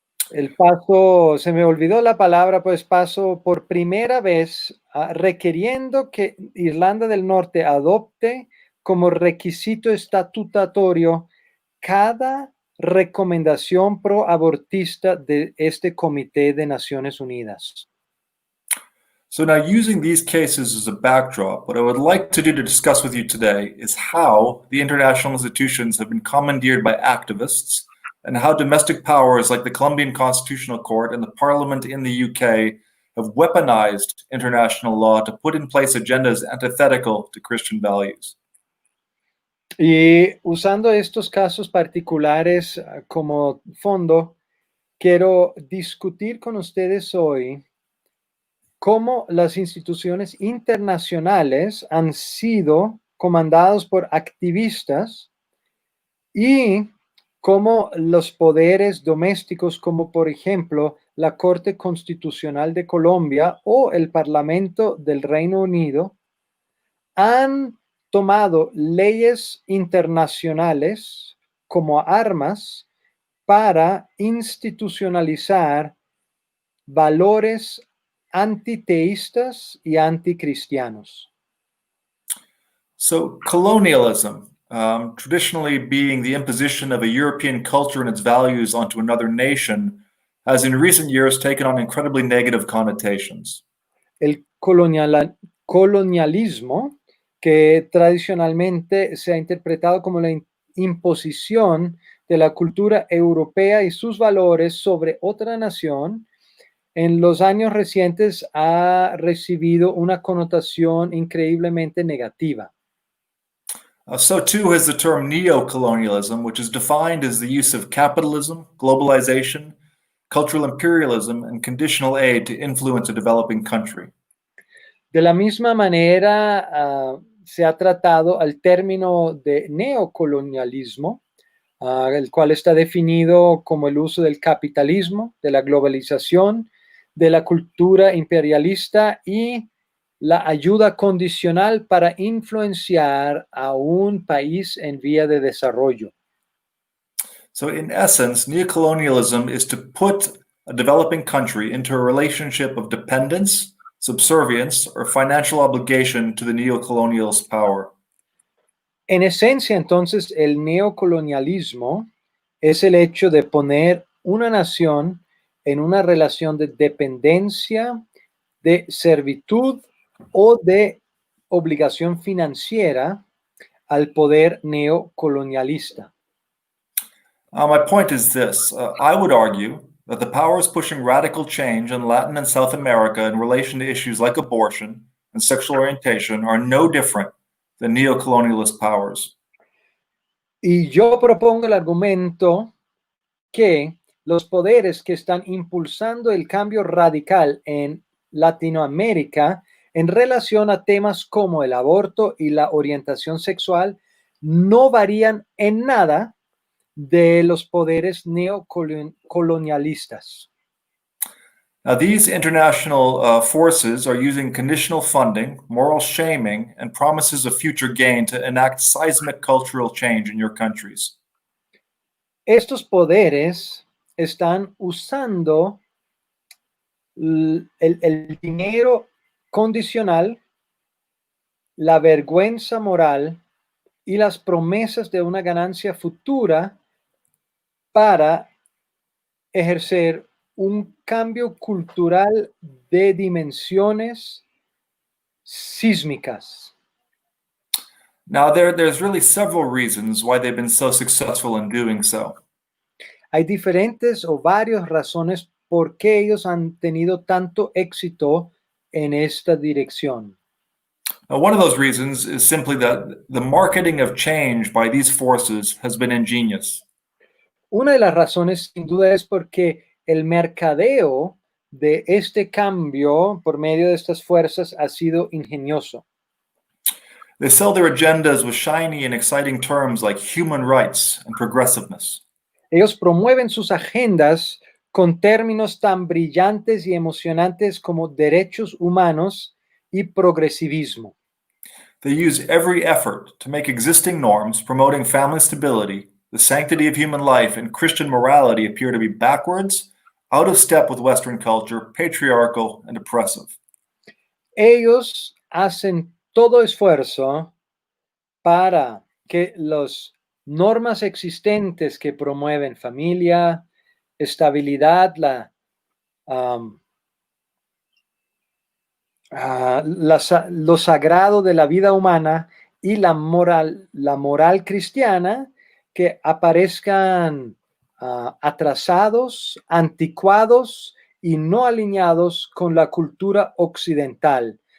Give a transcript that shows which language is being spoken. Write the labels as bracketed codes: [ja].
[es] El paso, se me olvidó la palabra, pues paso por primera vez requiriendo que Irlanda del Norte adopte como requisito estatutario cada recomendación pro abortista de este Comité de Naciones Unidas. [en] So now, using these cases as a backdrop, what I would like to do to discuss with you today is how the international institutions have been commandeered by activists and how domestic powers like the Colombian Constitutional Court and the Parliament in the UK have weaponized international law to put in place agendas antithetical to Christian values. [es] Y usando estos casos particulares como fondo, quiero discutir con ustedes hoy cómo las instituciones internacionales han sido comandados por activistas y cómo los poderes domésticos, como por ejemplo la Corte Constitucional de Colombia o el Parlamento del Reino Unido, han tomado leyes internacionales como armas para institucionalizar valores antiteístas y anticristianos. [en] So, colonialism, traditionally being the imposition of a European culture and its values onto another nation, has in recent years taken on incredibly negative connotations. [es] El colonialismo, que tradicionalmente se ha interpretado como la imposición de la cultura europea y sus valores sobre otra nación, en los años recientes ha recibido una connotación increíblemente negativa. [en] So too has the term neo-colonialism, which is defined as the use of capitalism, globalization, cultural imperialism, and conditional aid to influence a developing country. [es] De la misma manera, se ha tratado al término de neocolonialismo, el cual está definido como el uso del capitalismo, de la globalización, de la cultura imperialista y la ayuda condicional para influenciar a un país en vía de desarrollo. [en] So in essence, neocolonialism is to put a developing country into a relationship of dependence, subservience, or financial obligation to the neocolonial's power. [es] En esencia, entonces, el neocolonialismo es el hecho de poner una nación en una relación de dependencia, de servitud o de obligación financiera al poder neocolonialista. [en] My point is this. I would argue that the powers pushing radical change in Latin and South America in relation to issues like abortion and sexual orientation are no different than neocolonialist powers. [es] Y yo propongo el argumento que los poderes que están impulsando el cambio radical en Latinoamérica en relación a temas como el aborto y la orientación sexual no varían en nada de los poderes neocolonialistas. [en] Now, these international forces are using conditional funding, moral shaming, and promises of future gain to enact seismic cultural change in your countries. [es] Estos poderes están usando el dinero condicional, la vergüenza moral y las promesas de una ganancia futura para ejercer un cambio cultural de dimensiones sísmicas. [en] Now, there's really several reasons why they've been so successful in doing so. [es] Hay diferentes o varias razones por qué ellos han tenido tanto éxito en esta dirección. [en] Now, one of those reasons is simply that the marketing of change by these forces has been ingenious. [es] Una de las razones, sin duda, es porque el mercadeo de este cambio por medio de estas fuerzas ha sido ingenioso. [en] They sell their agendas with shiny and exciting terms like human rights and progressiveness. [es] Ellos promueven sus agendas con términos tan brillantes y emocionantes como derechos humanos y progresivismo. [en] They use every effort to make existing norms promoting family stability, the sanctity of human life, and Christian morality appear to be backwards out of step with Western culture, patriarchal, and oppressive. [es] Ellos hacen todo esfuerzo para que las normas existentes que promueven familia, estabilidad, lo sagrado de la vida humana y la moral cristiana, que aparezcan atrasados, anticuados y no alineados con la cultura occidental.